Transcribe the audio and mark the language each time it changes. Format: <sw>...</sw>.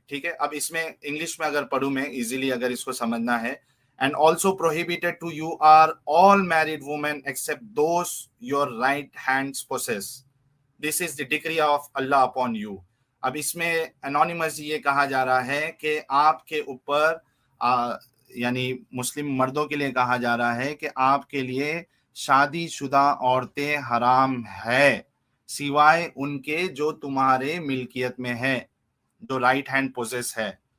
<ur>ٹھیک ہے, اب اس میں انگلش میں اگر پڑھوں میں ایزیلی اگر اس کو سمجھنا ہے,</ur> <en>and also prohibited to you are all married women except those your right hands possess. This is the decree of Allah upon you.</en> <ur>اب اس میں انونیمس یہ کہا جا رہا ہے کہ آپ کے اوپر یعنی مسلم مردوں کے لیے کہا جا رہا ہے کہ آپ کے لیے شادی شدہ عورتیں حرام ہے سوائے ان کے جو تمہارے ملکیت میں ہے, جو</ur> <en>right hand possess</en> <ur>ہے.</ur>